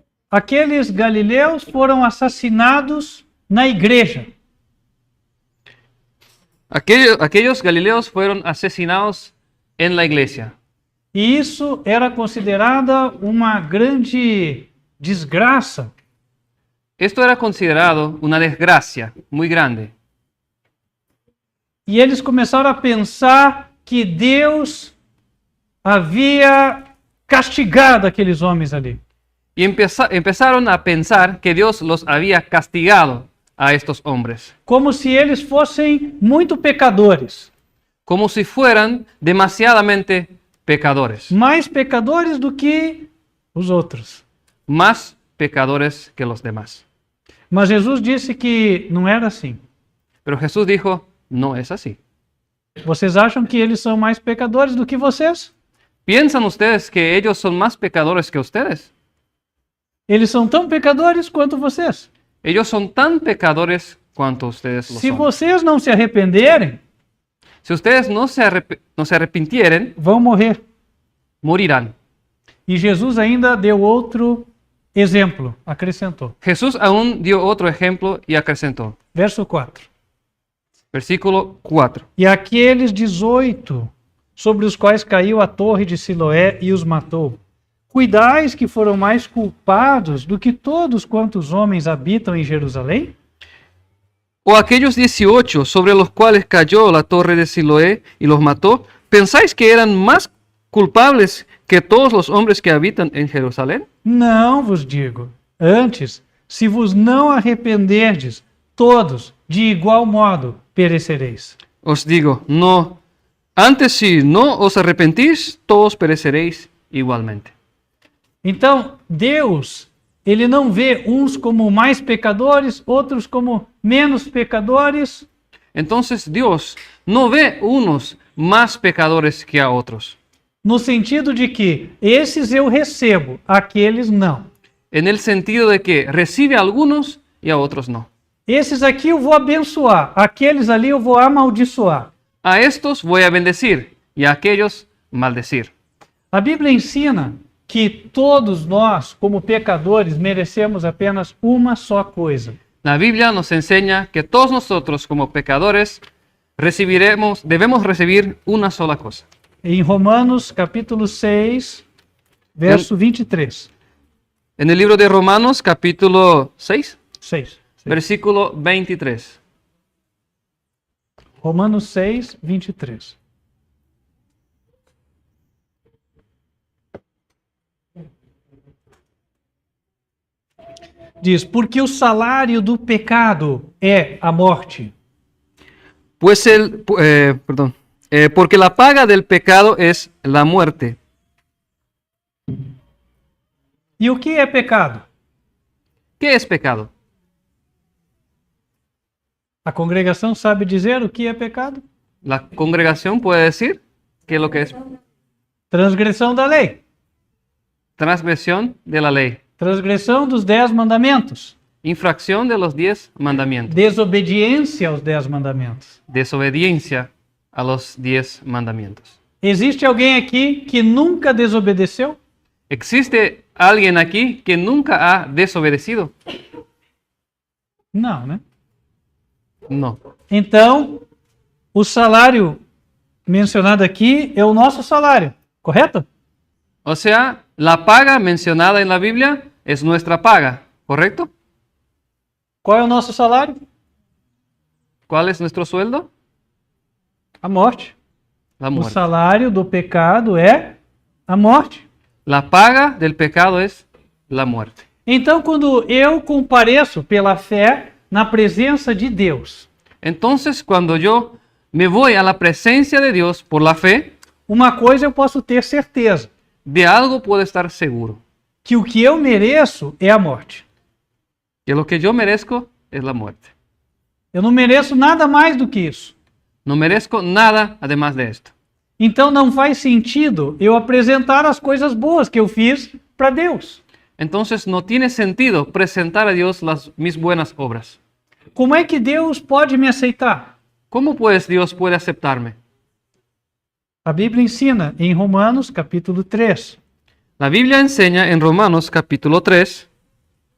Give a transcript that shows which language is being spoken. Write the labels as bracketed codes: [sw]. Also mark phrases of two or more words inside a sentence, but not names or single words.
[pt] aqueles galileus foram assassinados na igreja. [es] Aquellos galileos fueron asesinados en la iglesia. [pt] E isso era considerada uma grande desgraça. [es] Esto era considerado una desgracia muy grande. [pt] E eles começaram a pensar que Deus havia castigado aqueles homens ali. [es] Y empezaron a pensar que Dios los había castigado a estos hombres, [pt] Como se eles fossem muito pecadores. [es] como si fueran demasiadamente pecadores, [pt] Mais pecadores do que os outros. [es] más pecadores que los demás. [pt] Mas Jesus disse que não era assim. [es] Pero Jesús dijo, no es así. [pt] Vocês acham que eles são mais pecadores do que vocês? [es] ¿Piensan ustedes que ellos son más pecadores que ustedes? [pt] Eles são tão pecadores quanto vocês. [es] Ellos son tan pecadores cuanto ustedes lo [pt] Se [es] son. [pt] vocês não se arrependerem, [es] Si ustedes no se arrepintieren, [pt] vão morrer. [es] morirán. [pt] E Jesus ainda deu outro exemplo, acrescentou. [es] Jesús aún dio otro ejemplo y acrecentó. [pt] Verso 4. [es] Versículo 4. [pt] E aqueles 18, sobre os quais caiu a torre de Siloé e os matou, cuidais que foram mais culpados do que todos quantos homens habitam em Jerusalém? [es] O aquellos 18 sobre los cuales cayó la torre de Siloé y los mató, ¿pensáis que eran más culpables que todos los hombres que habitan en Jerusalén? [pt] Não vos digo. Antes, se vos não arrependerdes, todos, de igual modo, perecereis. [es] Os digo, no. Antes si no os arrepentís, todos pereceréis igualmente. [pt] Então, Deus, ele não vê uns como mais pecadores, outros como menos pecadores. [es] Entonces Dios no ve unos más pecadores que a otros, [pt] No sentido de que esses eu recebo, aqueles não. [es] en el sentido de que recibe a algunos y a otros no. [pt] Esses aqui eu vou abençoar, aqueles ali eu vou amaldiçoar. [es] A estos voy a bendecir y a aquellos maldecir. [pt] A Bíblia ensina que todos nós, como pecadores, merecemos apenas uma só coisa: [es] La Biblia nos enseña que todos nosotros como pecadores debemos recibir una sola cosa. [pt] Em Romanos capítulo 6, verso 23. [es] En el libro de Romanos capítulo 6, 6. versículo 23. [pt] Romanos 6, 23. Diz, porque o salário do pecado é a morte. [es] Pues porque la paga del pecado es la muerte. [pt] E o que é pecado? [es] ¿Qué es pecado? [pt] A congregação sabe dizer o que é pecado? [es] La congregación puede decir qué es lo que es [pt] Transgressão da lei. [es] transgresión de la ley, [pt] Transgressão dos 10 mandamentos. [es] infracción de los 10 mandamientos, [pt] Desobediência aos 10 mandamentos. [es] desobediencia a los 10 mandamientos. [pt] Existe alguém aqui que nunca desobedeceu? [es] ¿Existe alguien aquí que nunca ha desobedecido? [pt] Não, né? [es] No. [pt] Então, o salário mencionado aqui é o nosso salário, correto? [es] O sea, la paga mencionada en la Biblia es nuestra paga, ¿correcto? [pt] Qual é o nosso salário? [es] ¿Cuál es nuestro sueldo? [pt] A morte. [es] La [pt] O [es] muerte. [pt] salário do pecado é a morte. [es] La paga del pecado es la muerte. [pt] Então, quando eu compareço pela fé na presença de Deus, [es] Entonces, cuando yo me voy a la presencia de Dios por la fe, [pt] uma coisa eu posso ter certeza, [es] de algo puedo estar seguro, [pt] que o que eu mereço é a morte. [es] que lo que yo merezco es la muerte. [pt] Eu não mereço nada mais do que isso. [es] No merezco nada además de esto. [pt] Então não faz sentido eu apresentar as coisas boas que eu fiz para Deus. [es] Entonces no tiene sentido presentar a Dios mis buenas obras. [pt] Como é que Deus pode me aceitar? [es] ¿Cómo pues Dios puede aceptarme? [pt] A Bíblia ensina em Romanos capítulo 3. [es] La Biblia enseña en Romanos capítulo 3,